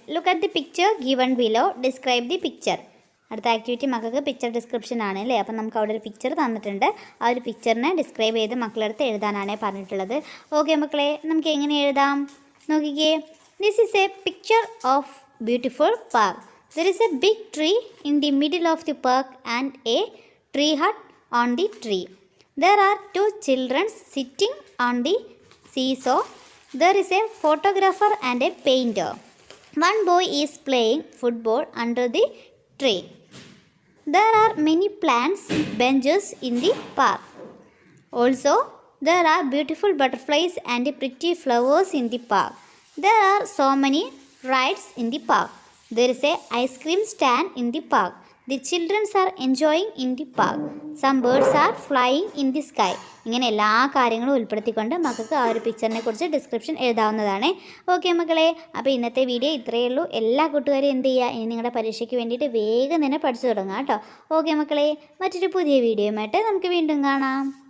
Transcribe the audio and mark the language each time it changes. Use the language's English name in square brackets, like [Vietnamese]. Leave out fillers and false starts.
[English] Look at the picture given below. Describe the picture. [Malayalam] അടുത്ത activity മക്കൾക്ക് picture description ആണ് അല്ലേ. അപ്പം നമുക്ക് അവിടെ ഒരു പിക്ചർ തന്നിട്ടുണ്ട്. ആ ഒരു പിക്ചറിനെ ഡിസ്ക്രൈബ് ചെയ്ത് മക്കളടുത്ത് എഴുതാനാണ് പറഞ്ഞിട്ടുള്ളത്. ഓക്കെ മക്കളെ, നമുക്ക് എങ്ങനെ എഴുതാം? നോക്കിക്കേ. [English] This is a picture of beautiful park. There is a big tree in the middle of the park and a tree hut on the tree. There are 2 children sitting on the seesaw. There is a photographer and a painter. One boy is playing football under the tree. There are many plants, benches in the park. Also, there are beautiful butterflies and pretty flowers in the park. There are so many rides in the park. There is a ice cream stand in the park. The children are enjoying in the park. Some birds are flying in the sky. [Malayalam] ഇങ്ങനെ എല്ലാ കാര്യങ്ങളും ഉൾപ്പെടുത്തിക്കൊണ്ട് മക്കൾക്ക് ആ ഒരു പിക്ചറിനെ കുറിച്ച് description എഴുതാവുന്നതാണ്. Okay മക്കളെ, അപ്പോൾ ഇന്നത്തെ വീഡിയോ ഇത്രയേ ഉള്ളൂ. എല്ലാ കൂട്ടുകാരും എന്ത് ചെയ്യുക? ഇനി നിങ്ങളുടെ പരീക്ഷയ്ക്ക് വേണ്ടിയിട്ട് വേഗം തന്നെ പഠിച്ചു തുടങ്ങുക കേട്ടോ. ഓക്കെ മക്കളെ, മറ്റൊരു പുതിയ വീഡിയോയുമായിട്ട് നമുക്ക് വീണ്ടും കാണാം.